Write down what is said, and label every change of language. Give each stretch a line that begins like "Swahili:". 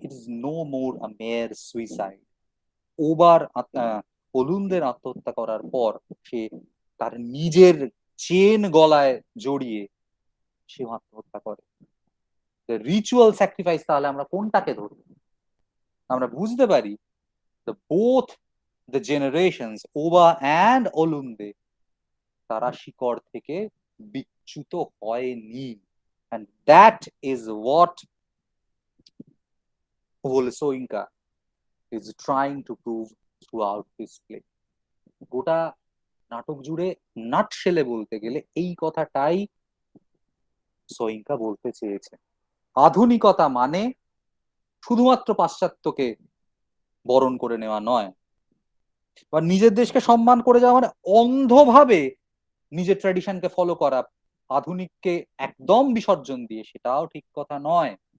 English: It is no more a mere suicide.
Bangla: ওবার ওলুন্দের আত্মহত্যা করার পর সে তার নিজের চেন গলায় জড়িয়ে সে আত্মহত্যা করে। রিচুয়াল স্যাক্রিফাইস তাহলে আমরা কোনটাকে ধরব? আমরা বুঝতে পারি
English: both the generations
Bangla: ওবা and ওলুন্দে তারা শিকড় থেকে বিচ্যুত হয়নি।
English: And that is what Ole Soyinka is trying to prove throughout this play.
Bangla: গোটা নাটক জুড়ে নাটশেলে বলতে গেলে এই কথাটাই সোয়িঙ্কা বলতে চেয়েছে। আধুনিকতা মানে শুধুমাত্র পাশ্চাত্যকে বরণ করে নেওয়া নয়, বা নিজের দেশকে সম্মান করে যাওয়া মানে অন্ধভাবে নিজের ট্র্যাডিশনকে ফলো করা, আধুনিককে একদম বিসর্জন দিয়ে, সেটাও ঠিক কথা নয়।